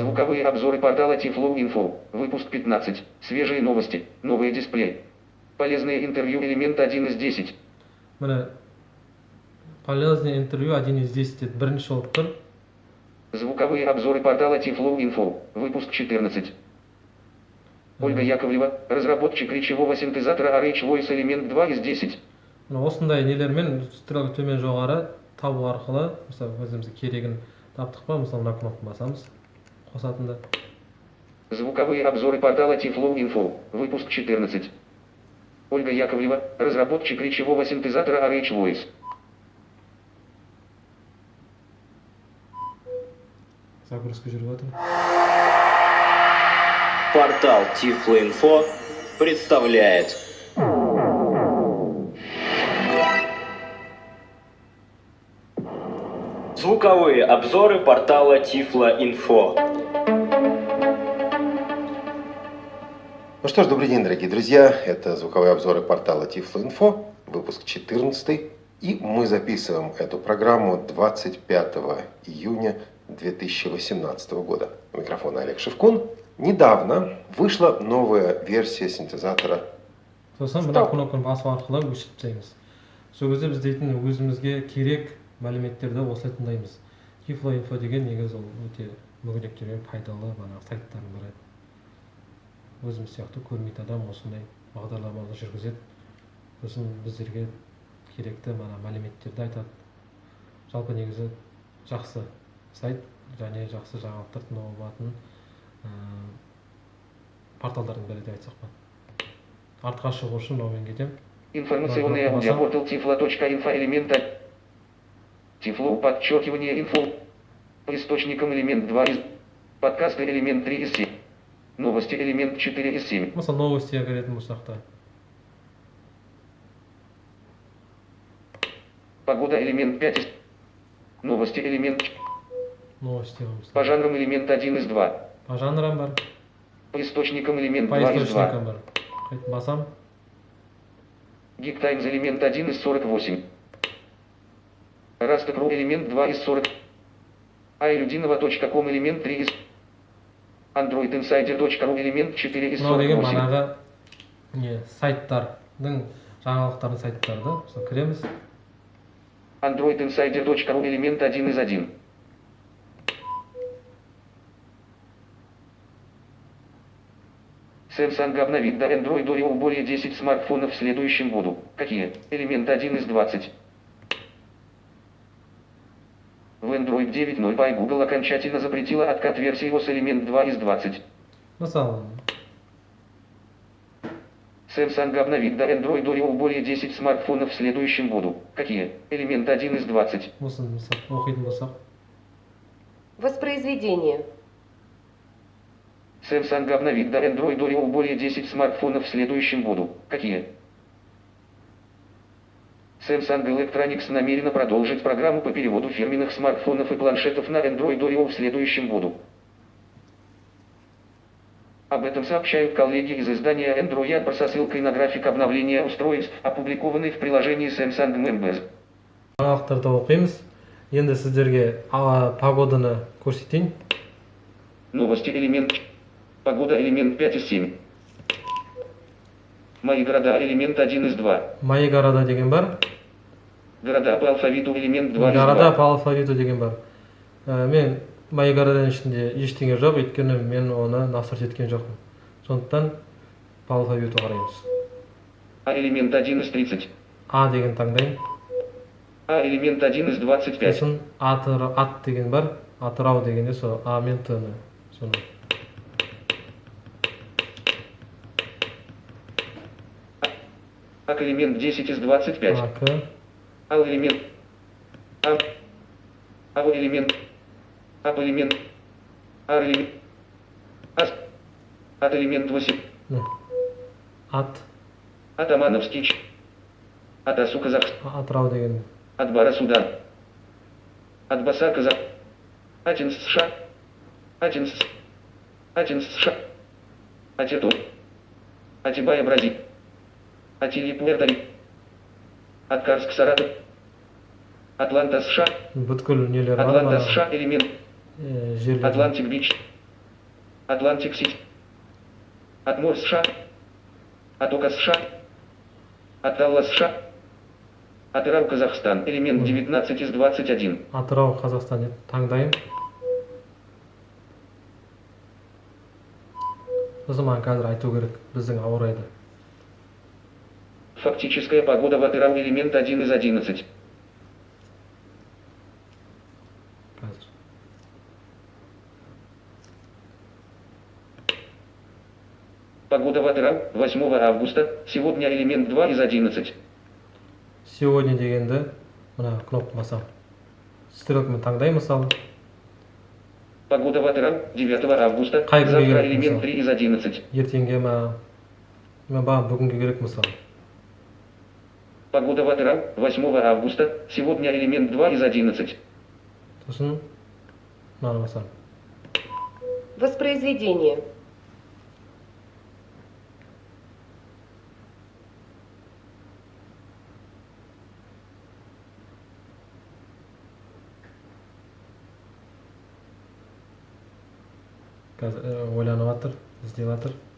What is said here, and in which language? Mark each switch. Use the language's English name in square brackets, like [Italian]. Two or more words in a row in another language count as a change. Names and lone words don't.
[Russian] Звуковые обзоры портала Tiflo Info. Выпуск 15. Свежие новости. Новый дисплей. Полезное интервью элемент 1 из 10. [Kazakh] Міне [Russian] полезное интервью 1 из 10 [Kazakh] деді. Бірінші болып тұр. [Russian] Звуковые обзоры портала Tiflo Info. Выпуск 14. Ольга Яковлева, разработчик речевого синтезатора RH Voice элемент 2 из 10. [Kazakh] Осындай нелермен стрелка төмен жоғары табу арқылы, мысалы өзімізге керегін таптық па, мысалы мына кнопканы басамыз, қосатында. [Russian] Звуковые обзоры портала Tiflo Info. Выпуск 14. Ольга Яковлева, разработчик речевого синтезатора RH Voice. [Kazakh] Загрузка жүріп жатыр. [Russian] Портал Tiflo Info представляет звуковые обзоры портала Tiflo Info. Ну что ж, добрый день, дорогие друзья. Это звуковые обзоры портала Tiflo Info, выпуск 14. И мы записываем эту программу 25 июня 2018 года. У микрофона Олег Шевкун. Недавно вышла новая версия синтезатора. [Kazakh] Сосын мына кнопканы басу арқылы өшіріп тастаймыз. Сол кезде біз дейтін өзімізге керек мәліметтерді осылай тыңдаймыз. Tiflo Info деген негізі ол өте мүгедектерге пайдалы сайттардың бірі. Өзіміз сияқты көрмейтін адам осындай бағдарламаны жүргізеді. Сосын біздерге керекті мәліметтерді айтады. Жалпы негізі жақсы сайт, және жақсы жаңалықтар тыңдауға болатын порталдарын береді айтсақ па. Артқа шығу үшін мынаумен кетемін. [Russian] Информационная аудиопортал tiflo.info элемент Тифло подчеркивание инфо. Источником элемент 2 из. Подкасты элемент 3 из 7. Новости элемент 4 из 7. [Kazakh] Мысалы новостиге кіретін болсақ та. [Russian] Погода элемент 5 из. Новости элемент. Новости. По жанрам элемент 1 из 2. По жанрам бар. По источникам элемент По 2 из 2. [Kazakh] источникам бар. Қайтып басам. [Russian] Geek Times элемент 1 из 48. Rasta.ru элемент 2 из 40. iLudinova.com элемент 3 из. AndroidInsider.ru элемент 4 из [Kazakh] Мынау деген [Russian] 48. [Kazakh] манағы не сайттардың жаңалықтардың сайттары да. Мысалы кіреміз. [Russian] AndroidInsider.ru элемент 1 из 1. Samsung обновит до Android Oreo более 10 смартфонов в следующем году. Какие? Элемент 1 из 20. В Android 9.0 by Google окончательно запретила откат версии iOS элемент 2 из 20. [Kazakh] Мысалы, [Russian] Samsung обновит до Android Oreo более 10 смартфонов в следующем году. Какие? Элемент 1 из 20. [Kazakh] осыны мысалы оқитын болсақ. [Russian] Воспроизведение. Samsung обновит до Android Oreo более 10 смартфонов в следующем году. Какие? Samsung Electronics намерена продолжить программу по переводу фирменных смартфонов и планшетов на Android Oreo в следующем году. Об этом сообщают коллеги из издания Android со ссылкой на график обновления устройств, опубликованный в приложении Samsung Members. [Kazakh] Жаңалықтарды оқимыз. Енді сіздерге погоданы көрсетейін. [Russian] Новости элемент. Погода элемент 5 из 7. Мои города элемент 1 из 2. Мои города [Kazakh] деген бар. [Russian] Города по алфавиту элемент 2 из 2. Города по алфавиту [Kazakh] деген бар. Мен [Russian] мои городаның [Kazakh] ішінде ештеңе жоқ, өйткені мен оны насырт еткен жоқпын. Сондықтан [Russian] по алфавиту [Kazakh] қараймыз. [Russian] А элемент 1 из 30. [Kazakh] А деген таңдаймын. [Russian] А элемент 1 из 25. [Kazakh] Сосын ат деген бар. Атырау дегенде сол А мен Т-ны. Соны. [Russian] ак элемент 10 из 25. АК. Ал элемент. Ам элемент. Ап элемент. Ар элемент. Ас. От элемент 8. Ат. Атамановский. Атасу Казахстан. [Kazakh] Атырау деген. [Russian] Атбара Судан. Атбаса Казах. Атинс США. Атинс США. Атиту. Атибая Бразилия. Атили Пуэрто-Рико. Аткарск Саратов. Атланта США. [Kazakh] Бүткіл нелер бар. [Russian] Атланта США элемент. [Kazakh] Жерлер. [Russian] Атлантик Бич. Атлантик Сити. Атмор США. Атока США. Аталла США. Атырау Казахстан. Элемент 19 из 21. [Kazakh] Атырау Қазақстан деп таңдайым. Сосын маған қазір айту керек біздің ауа райды. [Russian] Фактическая погода в Атырау элемент 1 из 11. [Kazakh] Қазір. [Russian] Погода в Атырау 8 августа. Сегодня элемент 2 из 11. [Kazakh] Сегодня дегенді мына кнопка басам. Стрелкамен таңдаймын мысалы. [Russian] Погода в Атырау 9 августа. [Kazakh] Қай күнге [Russian] Завтра [Kazakh] керек [Russian] элемент [Kazakh] мысалы? [Russian] 3 из 11. [Kazakh] Ертеңге ма? Мен бүгінге керек мысалы. [Russian] Погода в Атырау 8 августа. Сегодня элемент 2 из 11. [Kazakh] Сосын мынаны басам. [Russian] Воспроизведение. [Kazakh] Қазір ойланып жатыр, іздеп жатыр.